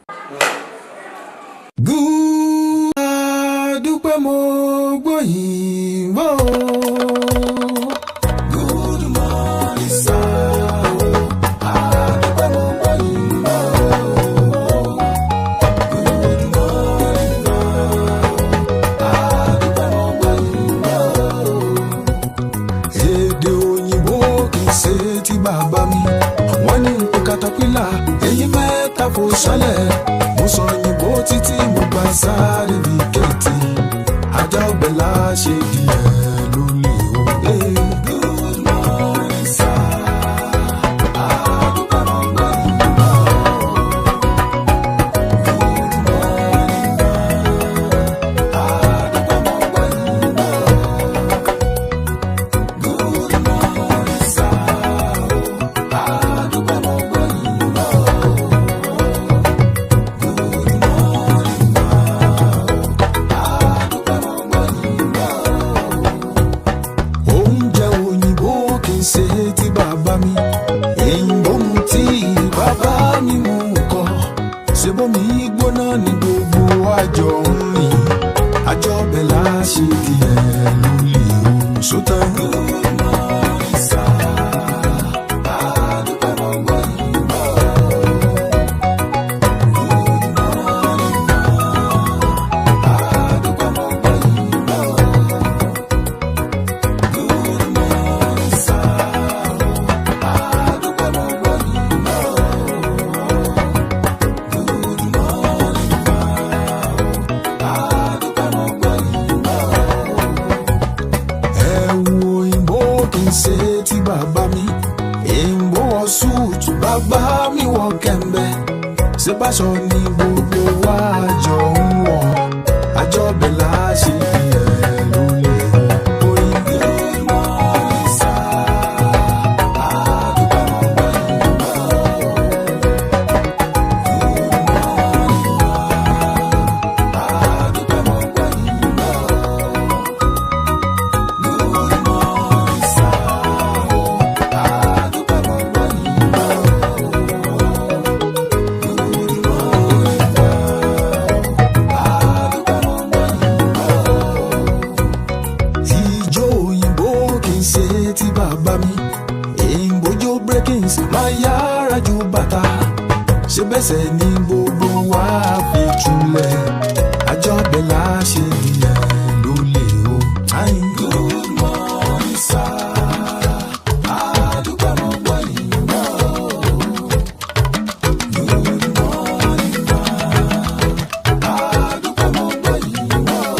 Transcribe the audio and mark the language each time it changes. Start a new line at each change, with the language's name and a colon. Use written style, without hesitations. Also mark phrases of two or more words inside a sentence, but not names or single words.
Yoruba: Dúpẹ́ mo gbóyìnbó.
English: Good morning sir.
Yoruba: Dúpẹ́ mo gbóyìnbó.
English: Good morning ma.
Yoruba: Dúpẹ́ mo gbóyìnbó. Èdè òyìnbó kì í ṣe ti bàbá mi. Wọ́n ní katapila èyí mẹ́ta fò ṣálẹ̀. Mo sọ òyìnbó títí mo gba sáré bí kẹ́tì. Ajá ọgbẹ́ la ṣe díẹ̀ ló lè o.
English: Good morning sir.
Yoruba: Dúpẹ́ mo gbóyìnbó.
English: Good morning ma.
Yoruba: Dúpẹ́ mo gbóyìnbó.
English: Good morning sir.
Yoruba: Dúpẹ́ mo gbóyìnbó.
English: Good morning ma.
Yoruba: Dúpẹ́ mo gbóyìnbó. Oúnjẹ òyìnbó kì í ṣe ti bàbá mi. Èyìnbó mu tí bàbá mi mú kọ. Ṣé bómi gbóná ní gbogbo àjọ ń rìn? Àjọ bẹ̀ la ṣe díẹ̀ ló lè o. Sótán.
English: Good morning sir.
Yoruba: Dúpẹ́ mo gbóyìnbó.
English: Good morning ma.
Yoruba: Dúpẹ́ mo gbóyìnbó.
English: Good morning sir.
Yoruba: Dúpẹ́ mo gbóyìnbó.
English: Good morning ma.
Yoruba: Dúpẹ́ mo gbóyìnbó. Ẹ̀wù òyìnbó kì í ṣe ti bàbá mi. Èyìnbó wọ súùtù, bàbá mi wọ kẹ̀mbẹ́. Ṣé báṣọ ni gbogbo wa jọ ń wọ̀? Àjọ bẹ̀ la ṣe díẹ̀ ló lè o. Orin
English: good morning sir.
Yoruba: Dúpẹ́ mo gbóyìnbó.
English: Good morning ma.
Yoruba: Dúpẹ́ mo gbóyìnbó.
English: Good morning sir.
Yoruba: Dúpẹ́ mo gbóyìnbó.
English: Good morning ma.
Yoruba: Dúpẹ́ mo gbóyìnbó. Ijó òyìnbó kì í ṣe ti bàbá mi. Èyìnbójó breakings máa yára ju bàtà. Ṣé bẹ́sẹ̀ ni gbogbo wa fi túlẹ̀? Àjọ bẹ̀ la ṣe díẹ̀ ló lè o.
English: Good morning sir.
Yoruba: Dúpẹ́ mo gbóyìnbó.
English: Good morning ma.
Yoruba: Dúpẹ́ mo gbóyìnbó.